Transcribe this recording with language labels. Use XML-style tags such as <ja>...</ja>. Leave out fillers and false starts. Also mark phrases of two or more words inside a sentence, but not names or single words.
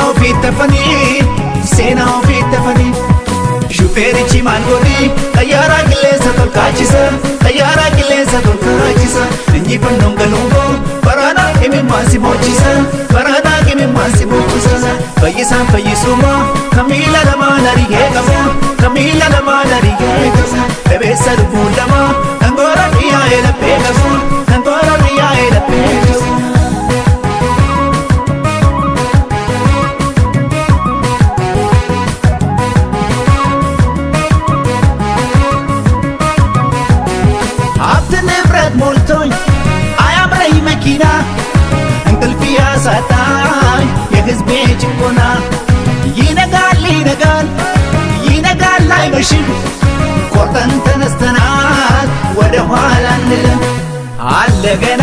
<om>ofii tafanii seenaa ofii tafanii shufeerichi maal godhi xayyaaraa qilleensa tolkaachisa xayyaaraa qilleensa tolkaachisa injifannoon galuuboo baraanaa imimmaan si boolchisa baraanaa imimmaan si boolchisa fayyisaan fayyisuma kamiila lamaan arigee qabu kamiila lamaan arigee qabu dhabeessa lubbuu lama kangoora dhiyaa'ee laphee qabu kangoora dhiyaa'ee laphee qabu</om> <am>ሞልቶኝ አያምረኝ መኪና እንቅልፍ ያሳጣኝ የሕዝቤ ጭቆና ይነጋል ይነጋል ይነጋል አይመሽም ቆርጠን ተነስተናል ወደ ኋላ አንልም አለ ገና</am>